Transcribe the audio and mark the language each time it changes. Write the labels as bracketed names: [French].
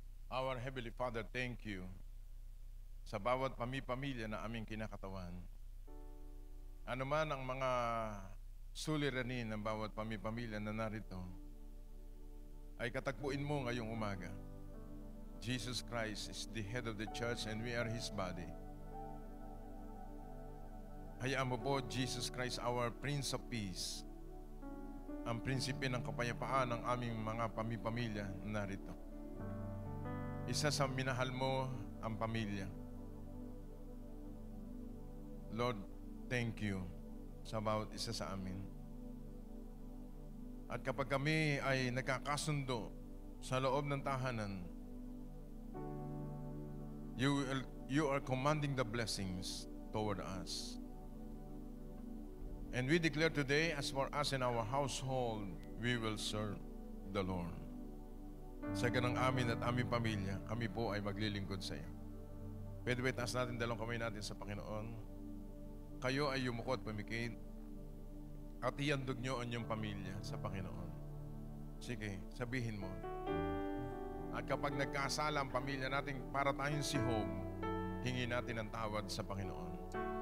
[English] Our Heavenly Father, thank you [Filipino] sa bawat pamilya na aming kinakatawan. Ano man ang mga suliranin ng bawat pamilya na narito, ay katagpuin mo ngayong umaga. [English] Jesus Christ is the head of the church and we are His body. [Filipino] Hayaan mo po, Jesus Christ, [English] our Prince of Peace, [Filipino] ang prinsipe ng kapayapaan ng aming mga pamilya narito. Isa sa minahal mo ang pamilya. Lord, [English] thank you [Filipino] sa bawat isa sa amin. At kapag kami ay nagkakasundo sa loob ng tahanan, [English] you are commanding the blessings toward us. And we declare today, as for us in our household, we will serve the Lord. [Filipino] Sa ganang amin at aming pamilya, kami po ay maglilingkod sa iyo. Pwede ba itaas natin dalawang kamay natin sa Panginoon? Kayo ay yumuko at pumikit at ihandog nyo ang inyong pamilya sa Panginoon. Sige, sabihin mo. At kapag nagkasala ang pamilya natin, para tayong si Job, hingi natin ang tawad sa Panginoon.